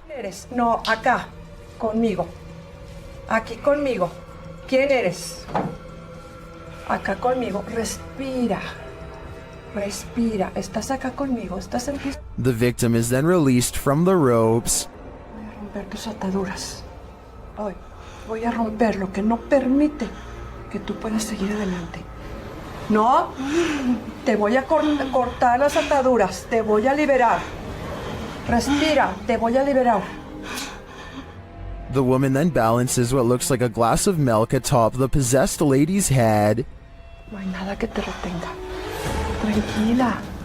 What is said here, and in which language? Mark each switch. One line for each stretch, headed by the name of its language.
Spanish: ¿Quién eres? No, acá. Conmigo. Aquí conmigo. ¿Quién eres? Acá conmigo. Respira. Respira. ¿Estás acá conmigo? ¿Estás en piso?
English: The victim is then released from the ropes.
Spanish: Voy a romper tus ataduras. Hoy voy a romper lo que no permite que tú puedas seguir adelante. No, te voy a cortar las ataduras. Te voy a liberar. Respira. Te voy a liberar.
English: The woman then balances what looks like a glass of milk atop the possessed lady's head.
Spanish: No hay nada que te retenga. Tranquila.